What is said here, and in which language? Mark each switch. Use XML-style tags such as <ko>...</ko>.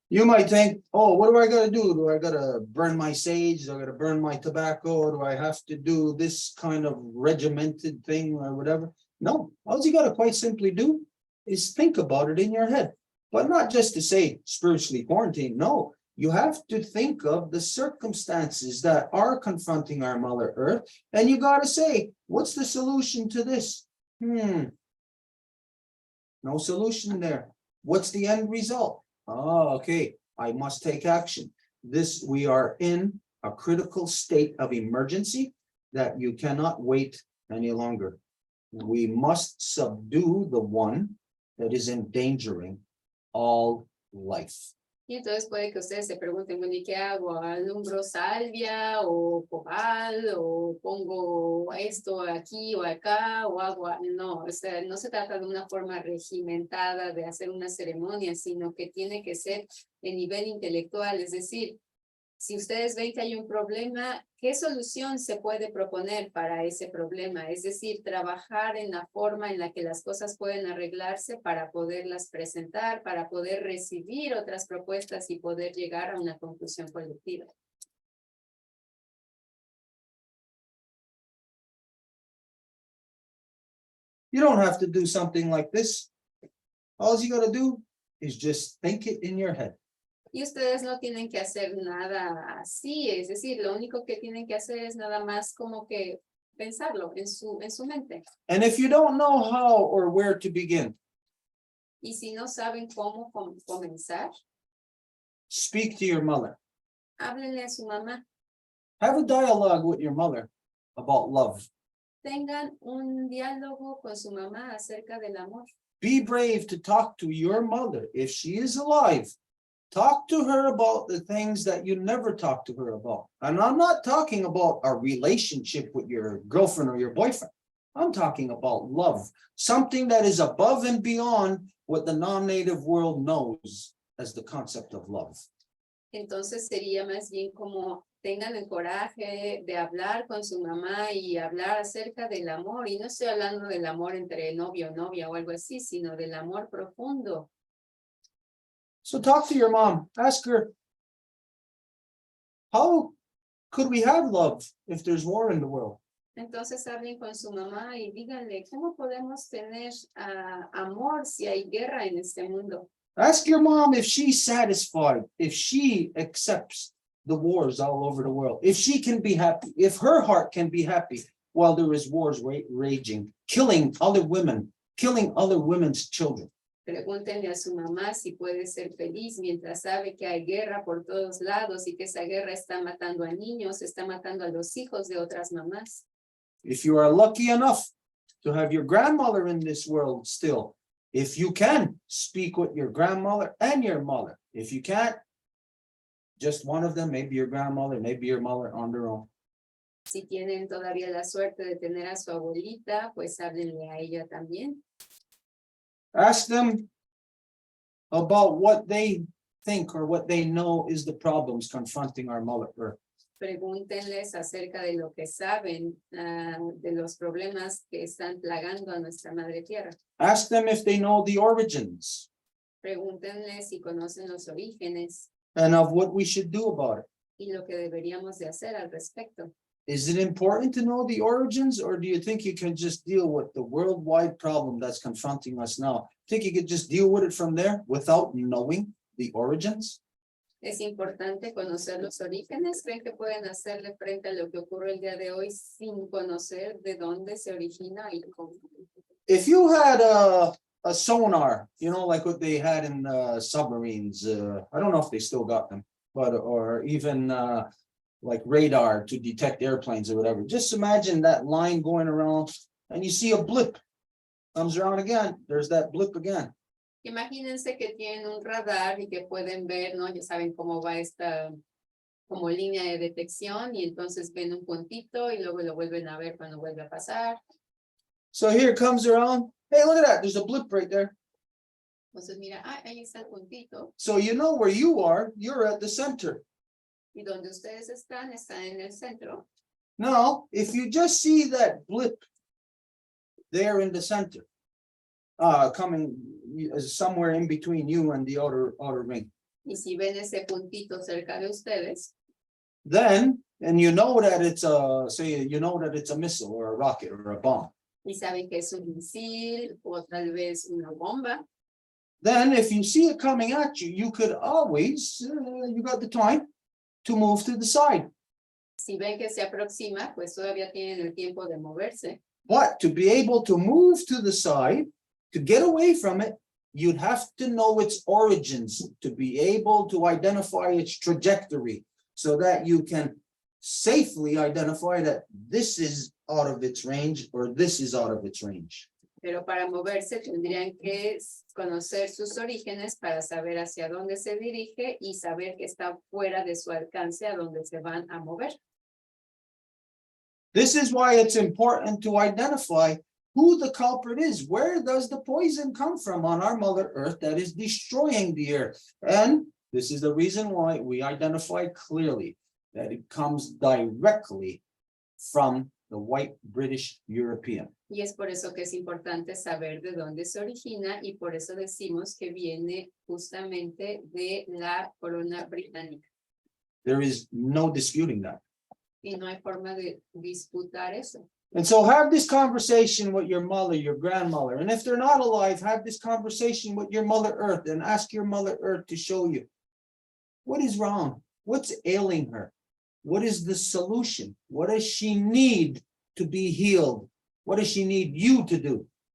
<en>You might think, oh, what do I gotta do? Do I gotta burn my sage? Do I gotta burn my tobacco? Do I have to do this kind of regimented thing or whatever? No, all you gotta quite simply do is think about it in your head. But not just to say spiritually quarantine, no. You have to think of the circumstances that are confronting our Mother Earth, and you gotta say, what's the solution to this? No solution there. What's the end result? Oh, okay, I must take action. We are in a critical state of emergency that you cannot wait any longer. We must subdue the one that is endangering all life.</en> <es>Y entonces puede que ustedes se pregunten, bueno, ¿y qué hago? ¿Alumbro salvia o copal o pongo esto aquí o acá o agua? No, o sea, no se trata de una forma regimentada de hacer una ceremonia, sino que tiene que ser en nivel intelectual, es decir, si ustedes ven que hay un problema, ¿qué solución se puede proponer para ese problema? Es decir, trabajar en la forma en la que las cosas pueden arreglarse para poderlas presentar, para poder recibir otras propuestas y poder llegar a una conclusión colectiva.</es> <en>You don't have to do something like this. All you gotta do is just think it in your head.</en> <es>Y ustedes no tienen que hacer nada así, es decir, lo único que tienen que hacer es nada más como que pensarlo en su mente.</es> <en>And if you don't know how or where to begin,</en> <es>Y si no saben cómo comenzar,</es> <en>speak to your mother.</en> <es>háblenle a su mamá.</es> <en>Have a dialogue with your mother about love.</en> <es>Tengan un diálogo con su mamá acerca del amor.</es> <en>Be brave to talk to your mother if she is alive. Talk to her about the things that you never talk to her about. And I'm not talking about a relationship with your girlfriend or your boyfriend. I'm talking about love, something that is above and beyond what the non-native world knows as the concept of love.</en> <es>Entonces sería más bien como tengan el coraje de hablar con su mamá y hablar acerca del amor. Y no estoy hablando del amor entre novio o novia o algo así, sino del amor profundo.</es> <en>So talk to your mom. Ask her, how could we have love if there's war in the world?</en> <es>Entonces hablen con su mamá y díganle, ¿cómo podemos tener amor si hay guerra en este mundo?</es> <en>Ask your mom if she's satisfied, if she accepts the wars all over the world, if she can be happy, if her heart can be happy while there is wars raging, killing other women, killing other women's children.</en> <es>Pregúntenle a su mamá si puede ser feliz mientras sabe que hay guerra por todos lados y que esa guerra está matando a niños, está matando a los hijos de otras mamás.</es> <en>If you are lucky enough to have your grandmother in this world still, If you can, speak with your grandmother and your mother. If you can't, just one of them, maybe your grandmother, maybe your mother on their own.</en> <es>Si tienen todavía la suerte de tener a su abuelita, pues háblenle a ella también.</es> <en>Ask them about what they think or what they know is the problems confronting our Mother Earth.</en> <es>Pregúntenles acerca de lo que saben de los problemas que están plagando a nuestra madre tierra.</es> <en>Ask them if they know the origins</en> <es>Pregúntenles si conocen los orígenes</es> <en>and of what we should do about it.</en> <es>y lo que deberíamos de hacer al respecto.</es> <en>Is it important to know the origins, or do you think you can just deal with the worldwide problem that's confronting us now? Think you could just deal with it from there without knowing the origins?</en> <es>Es importante conocer los orígenes. ¿Creen que pueden hacerle frente a lo que ocurre el día de hoy sin conocer de dónde se origina y cómo?</es> <en>If you had a sonar, you know, like what they had in submarines, I don't know if they still got them, but or even like radar to detect airplanes or whatever. Just imagine that line going around and you see a blip, comes around again, there's that blip again.</en> <es>Imagínense que tienen un radar y que pueden ver, ¿no? Ya saben cómo va esta como línea de detección y entonces ven un puntito y luego lo vuelven a ver cuando vuelve a pasar.</es> <en>So here it comes around. Hey, look at that. There's a blip right there.</en> <es>Entonces mira, ahí está el puntito</es> <en>So you know where you are. You're at the center.</en> <es>y donde ustedes están en el centro.</es> <en>Now, if you just see that blip there in the center, coming somewhere in between you and the outer ring,</en> <es>Y si ven ese puntito cerca de ustedes,</es> <en>then, and you know that it's a missile or a rocket or a bomb.</en> <es>y saben que es un misil o tal vez una bomba,</es> <en>Then if you see it coming at you, you could always, you got the time to move to the side.</en> <es>si ven que se aproxima, pues todavía tienen el tiempo de moverse.</es> <en>But to be able to move to the side, to get away from it, you'd have to know its origins to be able to identify its trajectory so that you can safely identify that this is out of its range or this is out of its range.</en> <es>Pero para moverse tendrían que conocer sus orígenes para saber hacia dónde se dirige y saber que está fuera de su alcance a dónde se van a mover.</es> <en>This is why it's important to identify who the culprit is. Where does the poison come from on our Mother Earth that is destroying the earth? And this is the reason why we identify clearly that it comes directly from the white British European.</en> <es>Y es por eso que es importante saber de dónde se origina y por eso decimos que viene justamente de la corona británica.</es> <en>There is no disputing that.</en> <es>Y no hay forma de disputar eso.</es> <en>And so have this conversation with your mother, your grandmother. And if they're not alive, have this conversation with your Mother Earth and ask your Mother Earth to show you what is wrong, what's ailing her, what is the solution, what does she need to be healed, what does she need you to do?</en>